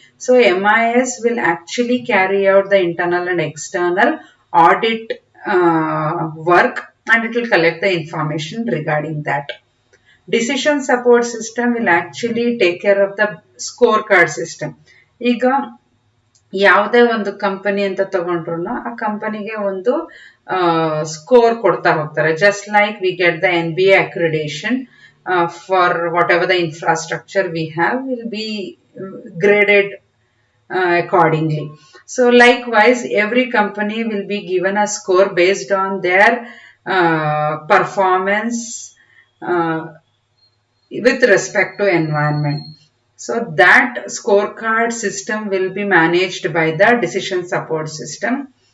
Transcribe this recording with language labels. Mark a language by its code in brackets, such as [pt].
[en] So MIS will actually carry out the internal and external audit work and it will collect the information regarding that. Decision support system will actually take care of the score card system. [kn] ಈಗ ಯಾವುದೇ ಒಂದು company ಅಂತ ತಗೊಂಡ್ರು ಆ ಕಂಪನಿಗೆ ಒಂದು score ಕೊಡ್ತಾ ಹೋಗ್ತಾರೆ. [en] Just like we get the NBA accreditation for whatever the infrastructure we have will be graded accordingly. So likewise every company will be given a score based on their performance with respect to environment. So that scorecard system will be managed by the decision support system.